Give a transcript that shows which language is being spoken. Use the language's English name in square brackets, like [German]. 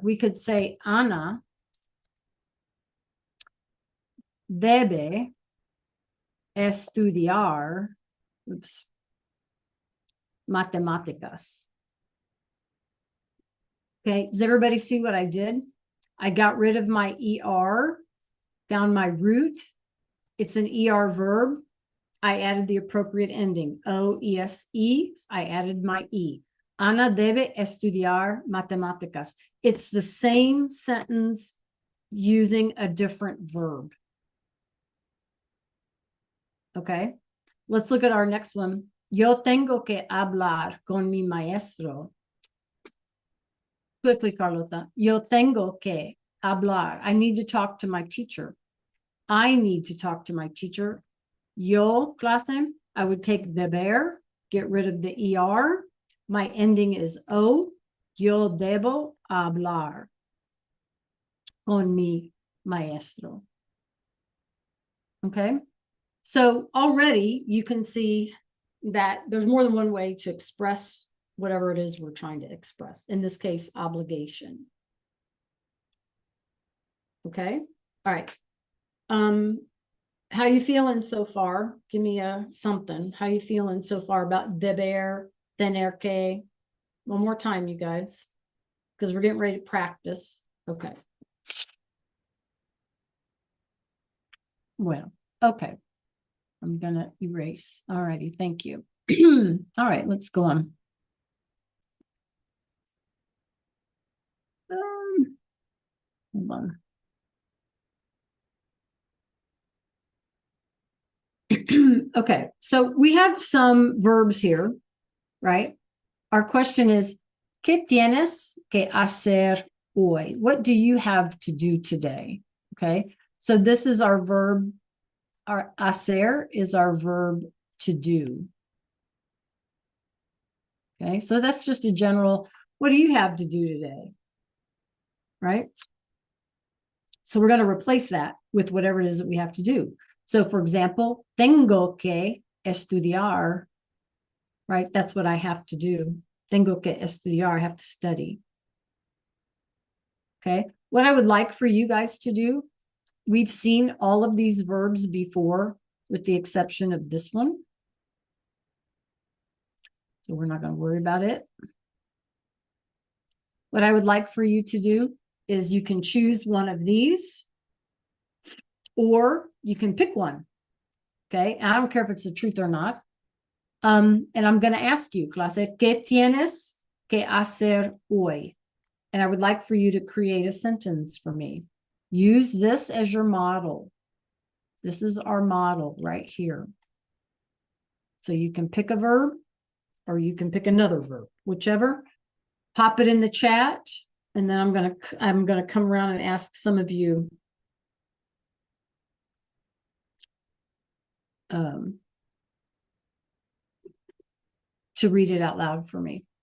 [English] We could say [Spanish] Ana debe estudiar matemáticas. [English] Okay, does everybody see what I did? I got rid of my ER, found my root. It's an ER verb. I added the appropriate ending, O-E-S-E. I added my E. [Spanish] Ana debe estudiar matemáticas. [English] It's the same sentence using a different verb. Okay, let's look at our next one. [Spanish] Yo tengo que hablar con mi maestro. [English] Quickly, [Spanish] Carlota. Yo tengo que hablar. [English] I need to talk to my teacher. I need to talk to my teacher. [Spanish] Yo, clase, [English] I would take deber, get rid of the ER. My ending is O. [Spanish] Yo debo hablar con mi maestro. [English] Okay, so already you can see that there's more than one way to express whatever it is we're trying to express. In this case, obligation. Okay, all right. How you feeling so far? Give me a something. How you feeling so far about deber, tener que? One more time, you guys, because we're getting ready to practice. Okay. Well, okay. I'm gonna erase. All righty, thank you. All right, let's go on. Hold on. Okay, so we have some verbs here, right? Our question is, [Spanish] ¿Qué tienes que hacer hoy? [English] What do you have to do today? Okay, so this is our verb. Our hacer is our verb to do. Okay, so that's just a general, what do you have to do today? Right? So we're going to replace that with whatever it is that we have to do. So for example, [Spanish] tengo que estudiar, [English] right? That's what I have to do. [Spanish] Tengo que estudiar, [English] I have to study. Okay, what I would like for you guys to do, we've seen all of these verbs before, with the exception of this one. So we're not going to worry about it. What I would like for you to do is you can choose one of these, or you can pick one. Okay, and I don't care if it's the truth or not. And I'm going to ask you, [Spanish] clase, ¿qué tienes que hacer hoy? [English] And I would like for you to create a sentence for me. Use this as your model. This is our model right here. So you can pick a verb or you can pick another verb, whichever. Pop it in the chat, and then I'm gonna come around and ask some of you to read it out loud for me.